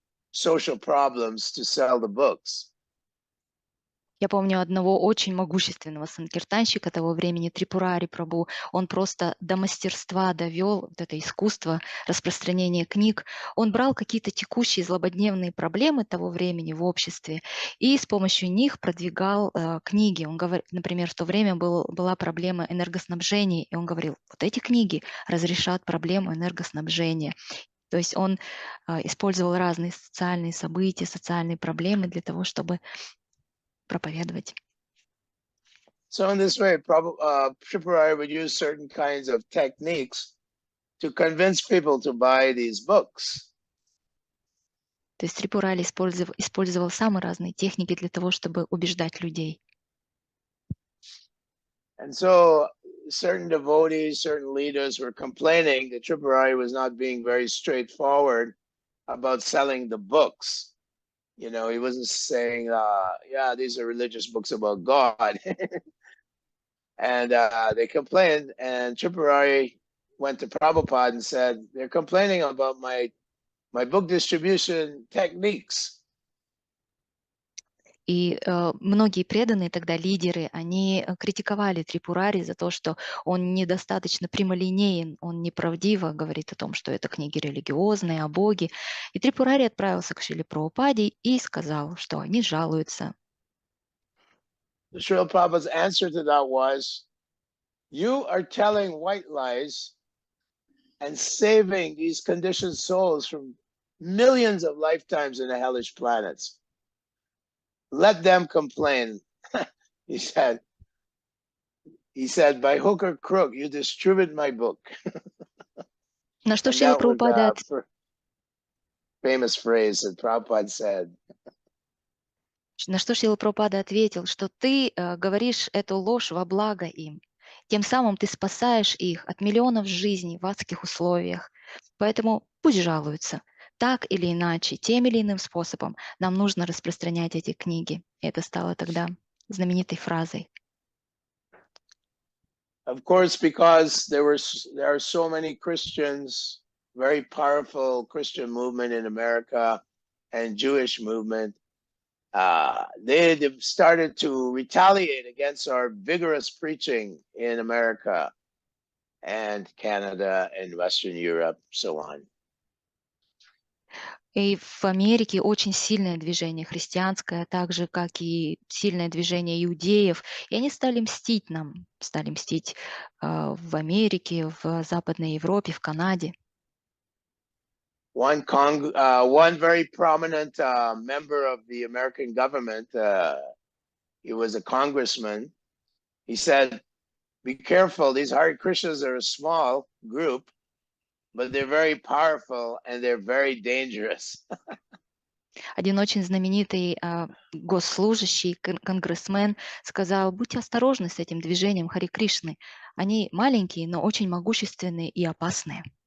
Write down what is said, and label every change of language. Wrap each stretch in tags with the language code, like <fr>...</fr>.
<en>social problems to sell the books.</en> <ru>Я помню одного очень могущественного санкиртанщика того времени, Трипурари Прабху. Он просто до мастерства довел вот это искусство распространения книг. Он брал какие-то текущие злободневные проблемы того времени в обществе и с помощью них продвигал книги. Он говорит, например, в то время была проблема энергоснабжения, и он говорил, вот эти книги разрешат проблему энергоснабжения. То есть он использовал разные социальные события, социальные проблемы для того, чтобы проповедовать.</ru> <en>So in this way, Tripurari would use certain kinds of techniques to convince people to buy these books.</en> <ru>То есть Трипурали использовал самые разные техники для того, чтобы убеждать людей.</ru> <en>And so certain devotees, certain leaders were complaining that Tripurari was not being very straightforward about selling the books. You know, he wasn't saying, yeah, these are religious books about God. And they complained, and Tripurari went to Prabhupada and said, they're complaining about my book distribution techniques.</en> <ru>И многие преданные тогда лидеры, они критиковали Трипурари за то, что он недостаточно прямолинеен, он неправдиво говорит о том, что это книги религиозные, о Боге. И Трипурари отправился к Шриле Прабхупаде и сказал, что они жалуются.</ru> <en>Srila Prabhupada's answer to that was, you are telling white lies and saving these conditioned souls from millions of lifetimes in the hellish planets. Let them complain. he said, by hook or crook, you distribute my book.</en> <ru>На что</ru> <en>And</en> <ru>Шрила</ru> <en>that was</en> <ru>Прабхупада</ru> <en>a famous phrase that Prabhupada said.</en> <ru>На что Шрила Прабхупада ответил, что ты говоришь эту ложь во благо им. Тем самым ты спасаешь их от миллионов жизней в адских условиях. Поэтому пусть жалуются. Так или иначе, тем или иным способом нам нужно распространять эти книги. И это стало тогда знаменитой фразой.</ru> <en>Of course, because there are so many Christians, very powerful Christian movement in America and Jewish movement, they started to retaliate against our vigorous preaching in America and Canada and Western Europe, so on.</en> <ru>И в Америке очень сильное движение христианское, так же, как и сильное движение иудеев. И они стали мстить нам, стали мстить в Америке, в Западной Европе, в Канаде.</ru> <en>One very prominent member of the American government, he was a congressman. He said, be careful, these Hare Krishnas are a small group, but they're very powerful and they're very dangerous.</en> <ru>Один очень знаменитый госслужащий, конгрессмен, сказал, будьте осторожны с этим движением Харе Кришны. Они маленькие, но очень могущественные и опасные.</ru>